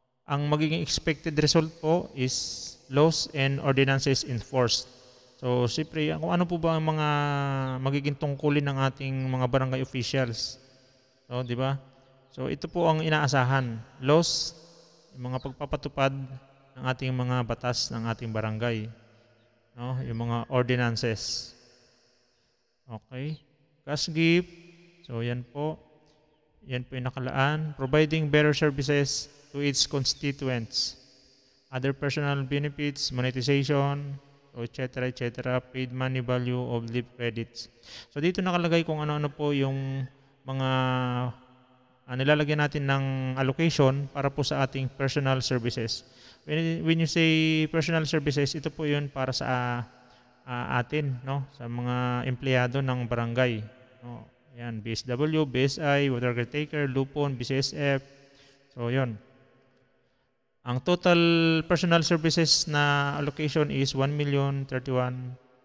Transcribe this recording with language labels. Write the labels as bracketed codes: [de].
[tl] Ang magiging [en] expected result po is laws and ordinances enforced. [tl] So, siyempre, kung ano po ba ang mga magiging tungkulin ng ating mga barangay officials. So, di ba? So, ito po ang inaasahan. Laws, yung mga pagpapatupad ng ating mga batas ng ating barangay, no? Yung mga [en] ordinances. Okay. Cash gift. [tl] So yan po yung nakalaan. [en] Providing better services to its constituents. Other personal benefits, monetization, etc. etc. Paid money value of leave credits. [tl] So dito nakalagay kung ano-ano po yung mga nilalagyan natin ng allocation para po sa ating personal services. [en] When you say [tl] personal services, ito po yun para sa atin, no? Sa mga empleyado ng barangay. No? Yan, BSW, BSI, water caretaker, Lupon, BCSF. So, yun. Ang total personal services na allocation is 1,031,000.